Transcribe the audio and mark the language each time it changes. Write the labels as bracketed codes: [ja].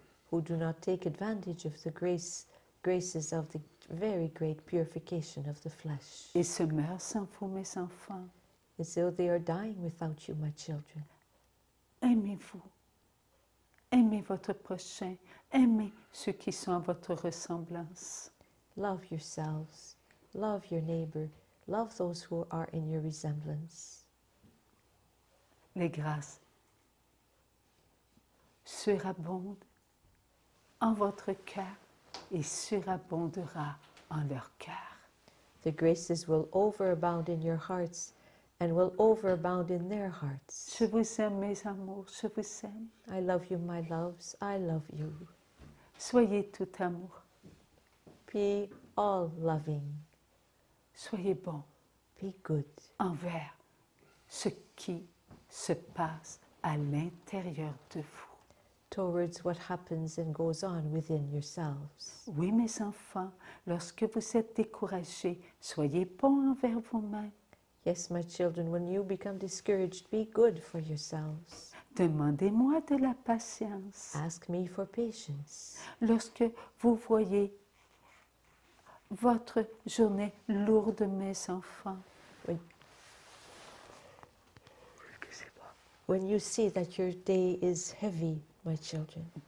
[en] who do not take advantage of the graces of the very great purification of the flesh, [fr] Et se meurent sans vous, mes enfants. [en] as though they are dying without you, my children. [fr] Aimez-vous. Aimez votre prochain. Aimez ceux qui sont à votre ressemblance. [en] Love yourselves, love your neighbor, love those who are in your resemblance. [fr] Les grâces surabondent en votre cœur et surabondera en leur cœur. [en] The graces will overabound in your hearts and will overabound in their hearts. [fr] Je vous aime, mes amours, je vous aime. [en] I love you, my loves, I love you. [fr] Soyez tout amour. [en] Be all loving, [fr] Soyez bons [en] be good [fr] envers ce qui se passe à l'intérieur de vous. [en] towards what happens and goes on within yourselves. [fr] Oui, mes enfants, lorsque vous êtes découragés, soyez bons envers vous-même. [en] Yes, my children, when you become discouraged, be good for yourselves. [fr] Demandez-moi de la patience. [en] Ask me for patience. [fr] Lorsque vous voyez votre journée lourde, mes enfants, [en] When you see that your day is heavy, my children,